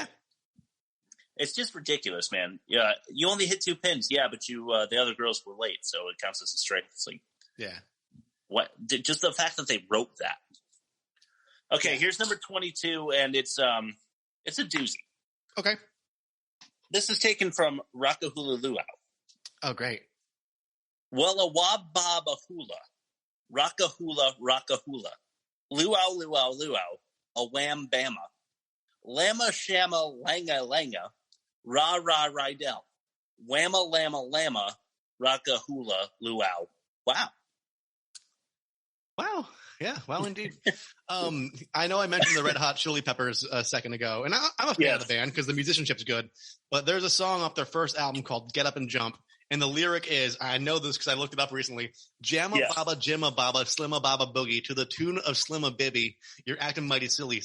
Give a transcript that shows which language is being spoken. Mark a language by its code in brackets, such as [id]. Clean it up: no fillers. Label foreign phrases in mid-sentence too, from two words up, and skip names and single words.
[en] It's just ridiculous, man. Yeah, you only hit two pins. Yeah, but the other girls were late, so it counts as a strike. It's like, what? Just the fact that they wrote that. Okay, here's number 22, and it's a doozy. Okay. This is taken from Rockahula Luau. Oh, great. Walla wababa hula. Rockahula, rockahula. Luau, luau, luau. A wham bama. Lama shama langa langa. Ra ra rydell. Whamma lama lama. Rockahula luau. Wow. Wow. Yeah, well, indeed. I know I mentioned the Red Hot Chili Peppers a second ago, and I'm a fan of the band because the musicianship's good, but there's a song off their first album called Get Up and Jump, and the lyric is, I know this because I looked it up recently, Jamma Baba, Jimma Baba, Slimma Baba Boogie, to the tune of Slimma Bibby, you're acting mighty silly.